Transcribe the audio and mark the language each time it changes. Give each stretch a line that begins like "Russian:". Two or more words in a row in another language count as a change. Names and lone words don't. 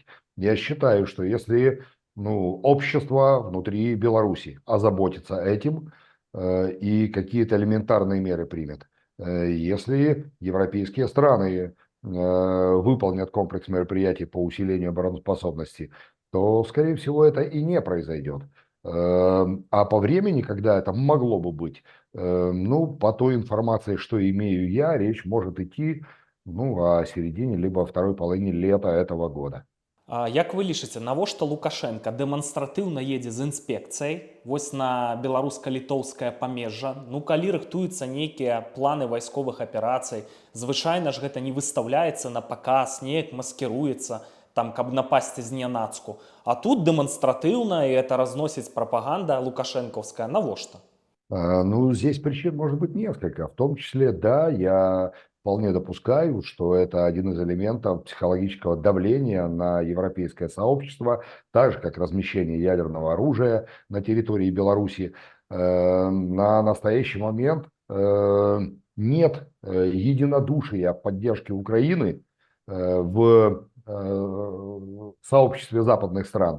Russian: Я считаю, что если общество внутри Беларуси озаботится этим и какие-то элементарные меры примет, если европейские страны выполнят комплекс мероприятий по усилению обороноспособности, то, скорее всего, это и не произойдет. А по времени, когда это могло бы быть, ну, по той информации, что имею я, речь может идти, ну, о середине либо второй половине лета этого года.
Belarusian: Як вы лічыце, навошта Лукашенко дэманстратыўна едзе з інспекцыяй вось на беларуска-літоўскае памежжа? Ну калі рыхтуюцца нейкія планы вайсковых аперацый, звычайна ж гэта не выстаўляецца на паказ, неяк маскіруецца, там, каб напасці знянацку. А тут дэманстратыўна, і это разносіць прапаганда лукашэнкаўская. Навошта? Ну,
Russian: здесь причин может быть несколько. В том числе, да, я вполне допускаю, что это один из элементов психологического давления на европейское сообщество, так же, как размещение ядерного оружия на территории Беларуси. На настоящий момент нет единодушия поддержки Украины в сообществе западных стран.